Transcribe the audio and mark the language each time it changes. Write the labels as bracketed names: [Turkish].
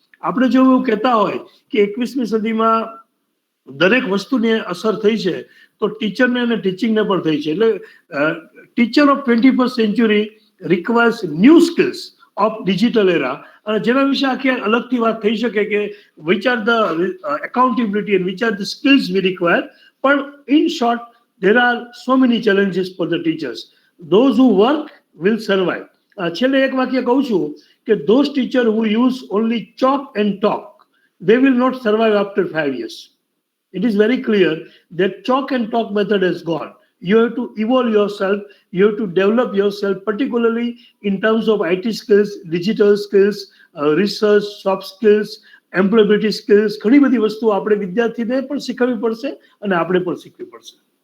[Gujarati] આપણે જો એવું કહેતા હોય કે 21મી સદીમાં દરેક વસ્તુની અસર થઈ છે તો ટીચરને અને ટીચિંગને પણ થઈ છે. [English] એટલે teacher of 21st century requires new skills of digital era. [Gujarati] અને જેના વિશે આખી અલગથી વાત થઈ શકે કે [English] Which are the accountability and which are the skills we require. પણ in short there are so many challenges for the teachers. Those who work will survive. [Gujarati] છેલ્લે એક વાક્ય કહું છું કે [English] those teachers who use only chalk and talk, they will not survive after 5 years. It is very clear that chalk and talk method is gone. You have to evolve yourself. You have to develop yourself, particularly in terms of IT skills, digital skills, research, soft skills, employability skills. [Gujarati] ઘણી બધી વસ્તુઓ આપણે વિદ્યાર્થીને પણ શીખવવી પડશે અને આપણે પણ શીખવી પડશે.